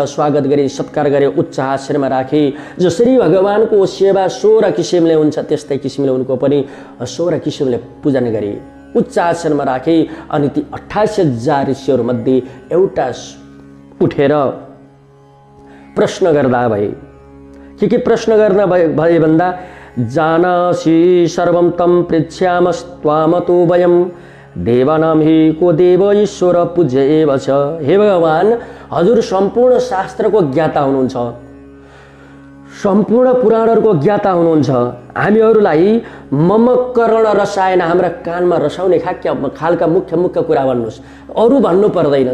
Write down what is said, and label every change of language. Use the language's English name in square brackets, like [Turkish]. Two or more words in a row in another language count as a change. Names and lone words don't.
[Nepali] स्वागत गरी सत्कार गरे, उच्च आसनमा राखे। जसरी भगवानको सेवा 16 किसिमले हुन्छ त्यस्तै किसिमले उनको पनि 16 किसिमले पूजन गरे, उच्च आसनमा राखे। अनि ती 28,000 ऋषिहरू मध्ये एउटा उठेर प्रश्न गर्दा भए। के प्रश्न गर्न भए भन्दा [Sanskrit] जानासि सर्वं तं पृच्छामस्त्वामतो वयं देवानां हि को देव ईश्वर पूज्य एव [Nepali] छ। हे भगवान, हजुर सम्पूर्ण शास्त्रको ज्ञाता हुनुहुन्छ, सम्पूर्ण पुराणहरूको ज्ञाता हुनुहुन्छ। हामीहरूलाई ममकरण रसायन हाम्रा कानमा रसाउने खालका मुख्य कुरा भन्नुहोस्, अरू भन्नु पर्दैन।